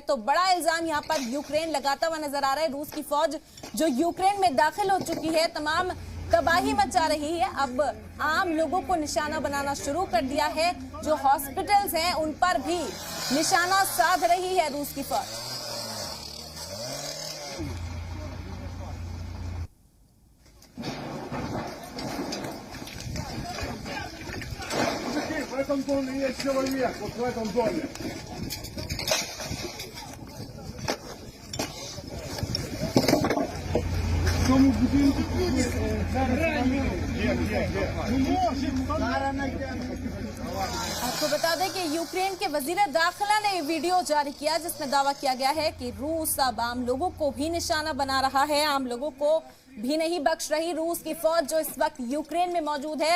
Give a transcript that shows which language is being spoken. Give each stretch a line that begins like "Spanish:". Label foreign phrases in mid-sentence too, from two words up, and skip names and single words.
Hindi: तो बड़ा इल्जाम यहां पर यूक्रेन लगाता हुआ नजर आ रहा है। रूस की फौज जो यूक्रेन में दाखिल हो चुकी है तमाम तबाही मचा रही है। अब आम लोगों को निशाना बनाना शुरू कर दिया है। जो हॉस्पिटल्स हैं उन पर भी निशाना साध रही है रूस की फौज।
Russian: В этом доме есть человек, вот в этом доме.
Ukrainian: В тому будинку
Hindi: आपको बता दें कि यूक्रेन के वजीर दाखिला ने वीडियो जारी किया जिसमें दावा किया गया है कि रूस अब आम लोगों को भी निशाना बना रहा है, आम लोगों को भी नहीं बख्श रही रूस की फौज जो इस वक्त यूक्रेन में मौजूद है।